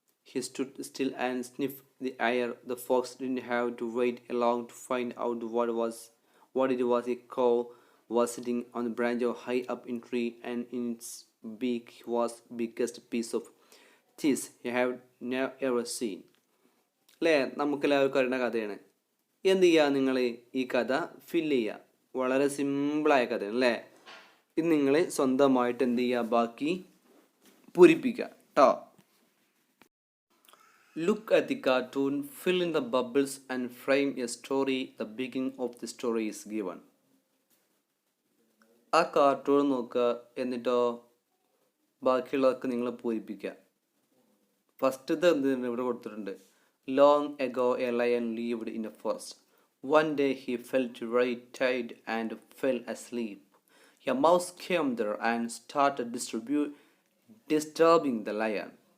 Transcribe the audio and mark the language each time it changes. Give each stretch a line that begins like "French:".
English: He stood still and sniffed the air. The fox didn't have to wait long to find out what it was. A crow was sitting on the branch of high up in tree, and in its beak was biggest piece of cheese he have never ever seen.
Malayalam: അല്ലേ, നമുക്കെല്ലാവർക്കും അറിയുന്ന കഥയാണ്. എന്ത് ചെയ്യുക, നിങ്ങൾ ഈ കഥ fill ചെയ്യുക. വളരെ സിമ്പിളായ കഥയാണ് അല്ലേ. ഇത് നിങ്ങൾ സ്വന്തമായിട്ട് എന്ത് ചെയ്യുക, ബാക്കി പൂരിപ്പിക്കുക കേട്ടോ.
English: Look at the cartoon, fill in the bubbles and frame a story. The beginning of the story is given.
Malayalam: ആ കാർട്ടൂൺ നോക്കുക, എന്നിട്ടോ ബാക്കിയുള്ളതൊക്കെ നിങ്ങൾ പൂരിപ്പിക്കുക. ഫസ്റ്റത്തെ എന്ത് ഇവിടെ കൊടുത്തിട്ടുണ്ട്.
English: Long ago a lion lived in a forest. One day he felt very tired and fell asleep. A mouse came there and started disturbing the lion.